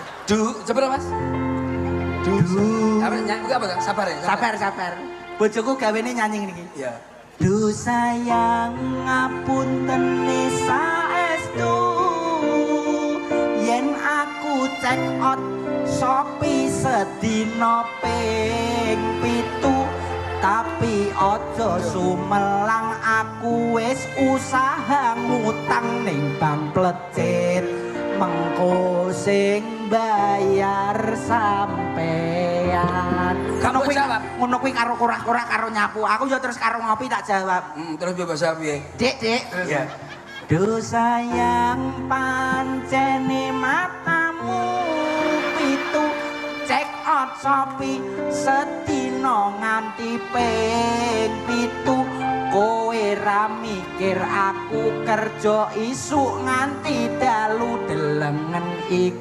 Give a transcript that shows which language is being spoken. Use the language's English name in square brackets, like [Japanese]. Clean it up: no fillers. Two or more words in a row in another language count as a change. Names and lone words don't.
[Javanese] Coba Mas. Apa nyanyi apa tuh? Sabar ya. Sabar. Bojoku gawene nyanyi niki. Iya. Du sayang ngapunten saestu yen aku [English] check out [Javanese] Shopee sedina ping 7 tapi aja sumelang aku wis usaha ngutang ning bank plecet mengko sing bayar sampean. [Indonesian] Kamu jawab. [Javanese] Ngono kuwi karo kurang-kurang karo nyapu. Aku ya terus karo ngopi tak jawab. Terus bebas piye? Dik. Iya. Duh sayang pancene matamu pitu [English] check out [Javanese] Shopee sedina nganti ping 7 kowe ra mikir aku kerja isuk nganti dalu delengen iki.